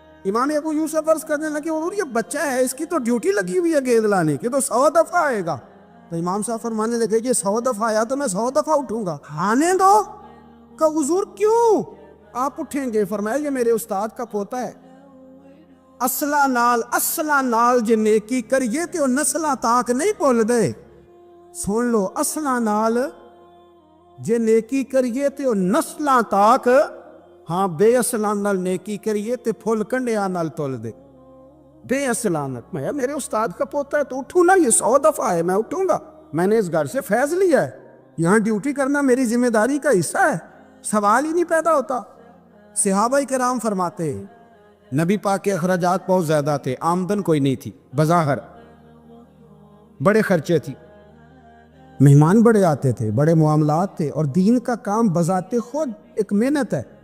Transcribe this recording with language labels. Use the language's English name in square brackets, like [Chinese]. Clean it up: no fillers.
[Urdu] امام ابو یوسف عرض کرنے لگے, حضور یہ بچہ ہے, اس کی تو ڈیوٹی لگی ہوئی ہے گیند لانے کی, تو 100 دفعہ آئے گا. تو امام صاحب فرمانے لگے, یہ 100 دفعہ آیا تو میں 100 دفعہ اٹھوں گا, آنے دو. کہ حضور کیوں آپ اٹھیں گے؟ فرمایا یہ میرے استاد کا پوتا ہے. [Punjabi] اصلا نال جے نیکی کریے تے نسلاں تاک نہیں بھول دے. سن لو, اصلا نال جے نیکی کریے تے نسلاں تاک, ہاں بے اصلاں نال نیکی کریے تے پھل کنڈیاں نال تول دے. بے اصلاں نال, [Urdu] میں میرے استاد کا پوتا ہے تو اٹھوں نا, یہ 100 دفعہ ہے میں اٹھوں گا. میں نے اس گھر سے فیض لیا ہے, یہاں ڈیوٹی کرنا میری ذمہ داری کا حصہ ہے, سوال ہی نہیں پیدا ہوتا. صحابہ کرام فرماتے نبی پاک کے اخراجات بہت زیادہ تھے, آمدن کوئی نہیں تھی, بظاہر بڑے خرچے تھی, مہمان بڑے آتے تھے, بڑے معاملات تھے, اور دین کا کام بذات خود ایک محنت ہے.